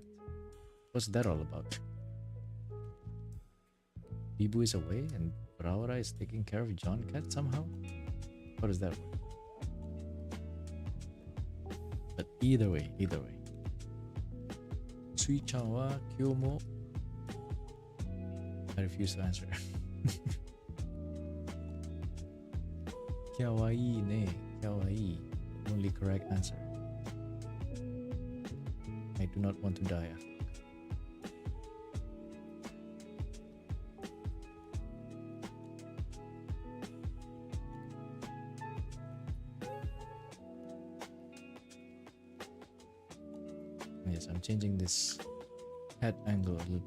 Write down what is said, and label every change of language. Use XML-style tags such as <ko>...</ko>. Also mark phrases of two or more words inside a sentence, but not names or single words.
<en>What's that all about? Bibu is away and Raura is taking care of John cat somehow? How does that work? But either way.</en> <ja>すいちゃんは今日も.</ja> <en>I refuse to answer.</en> <ja>かわいいね、かわいい.</ja> <en>Only correct answer. I do not want to die. Yes, I'm changing this head angle a little bit.</en>